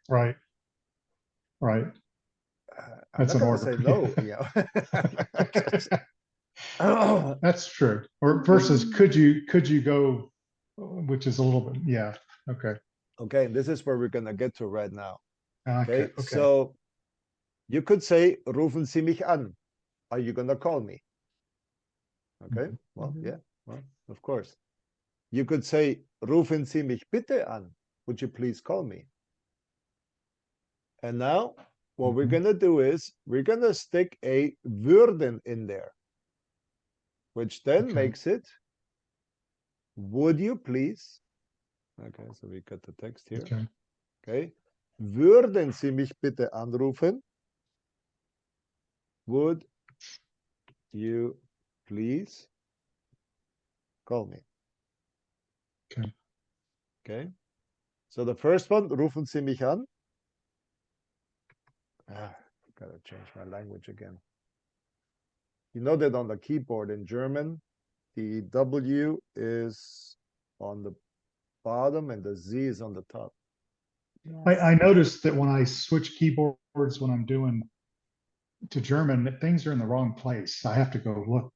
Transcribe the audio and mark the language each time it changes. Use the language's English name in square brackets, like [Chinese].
[English] Right. Right. I'm That's not an going to order. say no. That's true. Or versus could you go, which is a little bit, yeah. Okay. Okay, this is where we're going to get to right now. Okay. Okay. So you could say, [German] rufen Sie mich an. [English] Are you going to call me? Okay, well, yeah, well, of course. You could say, [German] rufen Sie mich bitte an. [English] Would you please call me? And now what we're going to do is we're going to stick a würden in there, which then makes it, would you please? Okay, so we got the text here. Okay. [German] Würden Sie mich bitte anrufen? [English] Would you please call me? Okay. So the first one, [German] rufen Sie mich an. [English] Gotta change my language again. You know that on the keyboard in German, the W is on the bottom and the Z is on the top. I noticed that when I switch keyboards when I'm doing to German, that things are in the wrong place. I have to go look.